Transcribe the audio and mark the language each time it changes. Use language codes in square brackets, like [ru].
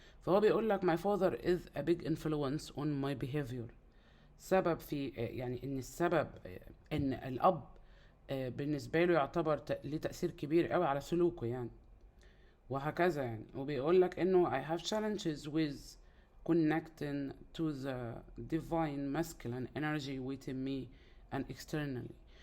[ar] فهو بيقولك [en] my father is a big influence on my behavior. [ar] سبب في يعني ان السبب ان الاب بالنسبة له يعتبر ليه تأثير كبير قوي على سلوكه يعني وهكذا يعني. وبيقولك انه [en] I have challenges with connecting to the divine masculine energy within me and externally.